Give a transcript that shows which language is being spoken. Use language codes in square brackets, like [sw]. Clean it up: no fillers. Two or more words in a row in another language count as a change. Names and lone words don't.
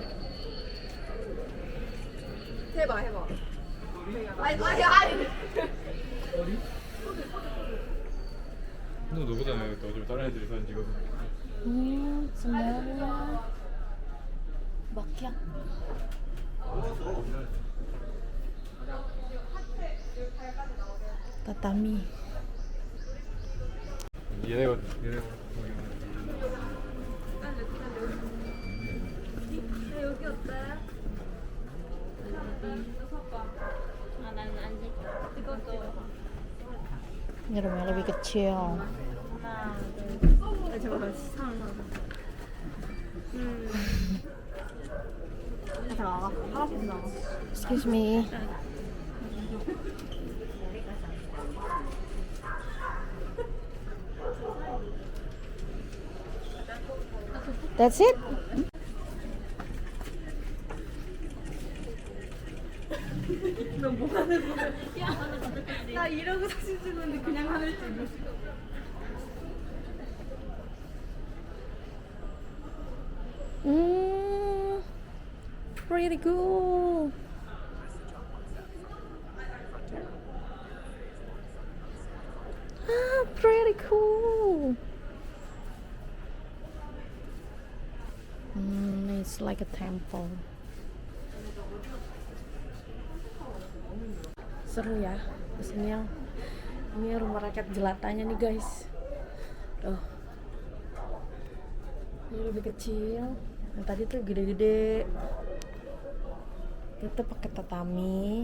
[ko] 해봐. 아니. 너 누구잖아요. 또 어차피 다른 애들이 사진 찍어서. [id] Sebenarnya bakyak. Tatami. [ko] 얘네가 여기 어때? 아, 나는 안 돼. 이것도 [id] Ini rumahnya lebih kecil. [ko] 하나, 둘. 잠깐만 사람. 나와. 하나씩 나와. [en] Excuse me. That's it? [ko] 나 이러고 사진 찍었는데 그냥 하늘 찍어. [en] Pretty cool. Pretty cool. It's like a temple. [id] Seru ya kesini yang ini rumah rakyat jelatanya nih guys. Ini lebih kecil. Yang tadi tuh gede-gede. Itu pakai tatami.